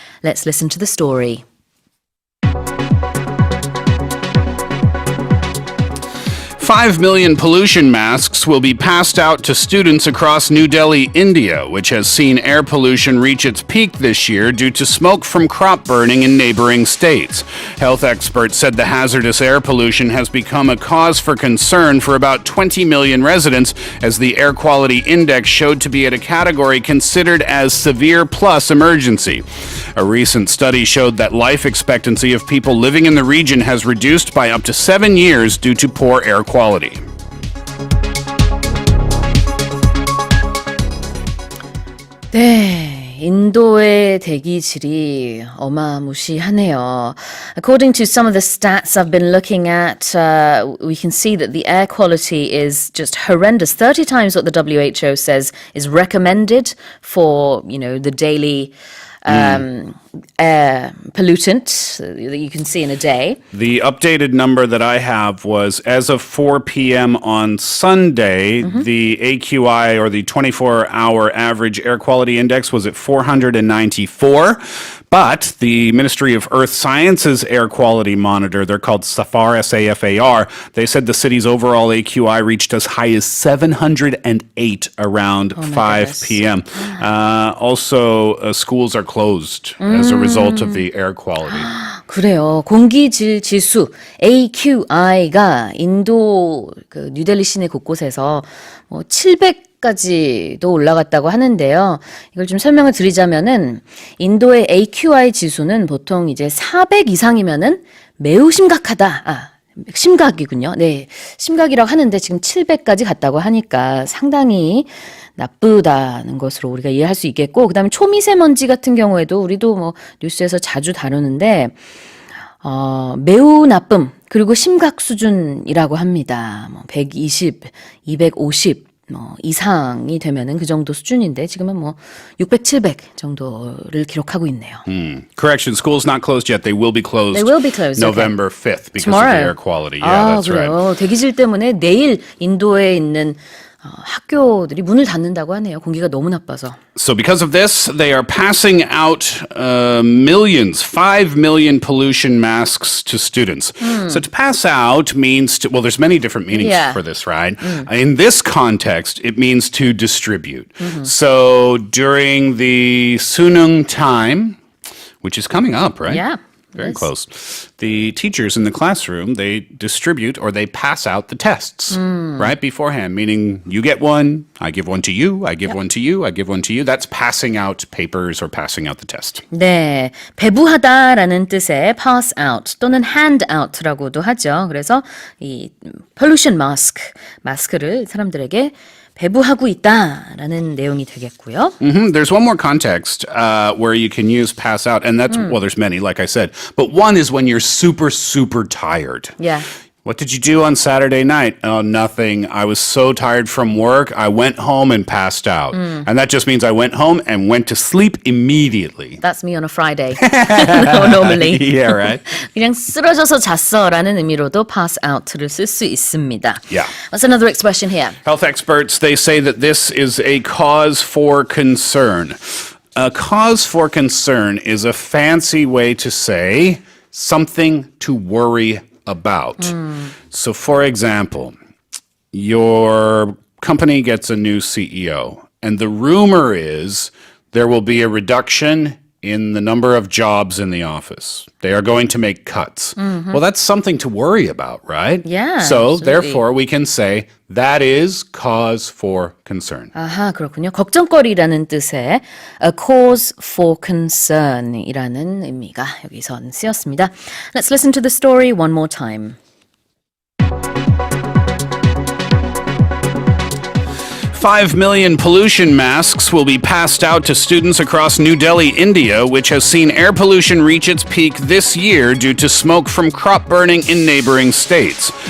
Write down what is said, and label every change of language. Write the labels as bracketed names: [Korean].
[English] Let's listen to the story. 5 million pollution masks will be passed out to students across New Delhi, India, which has seen air pollution reach its peak this year due to smoke from crop burning in neighboring states. Health experts said the hazardous air pollution has become a cause for concern for about 20 million residents, as the air quality index showed to be at a category considered as severe plus emergency. A recent study showed that life expectancy of people living in the region has reduced by up to 7 years due to poor air quality. [Korean] 네, 인도의 대기질이 어마무시하네요. [English] According to some of the stats I've been looking at, we can see that the air quality is just horrendous. 30 times what the WHO says is recommended for, the daily air pollutant that you can see in a day. The updated number that I have was as of 4 p.m. on Sunday, the AQI, or the 24-hour average air quality index, was at 494. But the Ministry of Earth Sciences Air Quality Monitor, they're called SAFAR, S-A-F-A-R, they said the city's overall AQI reached as high as 708 around 5 p.m. Also, schools are closed as a result of the air quality. [Korean] 그래요. 공기질 지수 AQI가 인도 뉴델리 시내 곳곳에서 700까지도 올라갔다고 하는데요. 이걸 좀 설명을 드리자면은 인도의 AQI 지수는 보통 이제 400 이상이면은 매우 심각하다. 심각이군요. 네. 심각이라고 하는데 지금 700까지 갔다고 하니까 상당히 나쁘다는 것으로 우리가 이해할 수 있겠고, 그다음에 초미세먼지 같은 경우에도 우리도 뉴스에서 자주 다루는데 매우 나쁨 그리고 심각 수준이라고 합니다. 120, 250 이상이 되면은 그 정도 수준인데 지금은 600, 700 정도를 기록하고 있네요. [English] Correction, school's not closed yet. They will be closed. They will be closed. November 5th because Tomorrow. of the air quality. Yeah, that's [Korean] 그래요. [English] right. [Korean] 대기질 때문에 내일 인도에 있는 학교들이 문을 닫는다고 하네요. 공기가 너무 나빠서. [English] So because of this, they are passing out millions, 5 million pollution masks to students. So to pass out means to, well, there's many different meanings for this, right? In this context, it means to distribute. So during the Sunung time, which is coming up, right? Yeah. Very close. The teachers in the classroom, they distribute or they pass out the tests right beforehand, meaning you get one, I give one to you, I give one to you, I give one to you. That's passing out papers or passing out the test. [Korean] 네, 배부하다라는 뜻의 pass out 또는 hand out라고도 하죠. 그래서 이 pollution mask, 마스크를 사람들에게 배부하고 있다라는 내용이 되겠고요. [English] There's one more context where you can use pass out, and that's, well, there's many, like I said. But one is when you're super, super tired. Yeah. What did you do on Saturday night? Oh, nothing. I was so tired from work, I went home and passed out. And that just means I went home and went to sleep immediately. That's me on a Friday. No, normally. Yeah, right. [Korean] 그냥 쓰러져서 잤어라는 의미로도 pass out를 쓸 수 있습니다. [English] Yeah. What's another expression here? Health experts, they say that this is a cause for concern. A cause for concern is a fancy way to say something to worry about. So, for example, your company gets a new CEO, and the rumor is there will be a reduction in the number of jobs in the office. They are going to make cuts. Well, that's something to worry about, right? Yeah, So, absolutely. therefore, we can say that is cause for concern. [Korean] 아하, 그렇군요. 걱정거리라는 뜻의 a cause for concern이라는 의미가 여기선 쓰였습니다. [English] Let's listen to the story one more time. 5 million pollution masks will be passed out to students across New Delhi, India, which has seen air pollution reach its peak this year due to smoke from crop burning in neighboring states.